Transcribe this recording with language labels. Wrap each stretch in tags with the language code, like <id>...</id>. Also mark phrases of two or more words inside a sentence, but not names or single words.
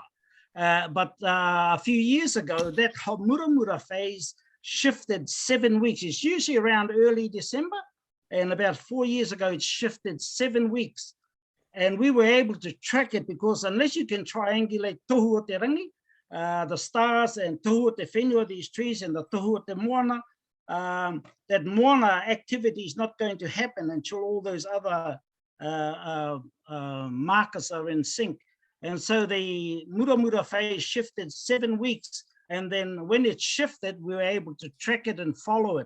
<en>But a few years ago, that whole muramura phase shifted 7 weeks. It's usually around early December. And about 4 years ago, it shifted 7 weeks. And we were able to track it because unless you can triangulate</en> <mi>tohu o te rangi,</mi> <en>the stars and</en> <mi>tohu o te whenua,</mi> <en>these trees, and the</en> <mi>tohu o te moana,</mi> <en>that moana activity is not going to happen until all those other markers are in sync. And so the muramura phase shifted 7 weeks. And then when it shifted, we were able to track it and follow it.</en>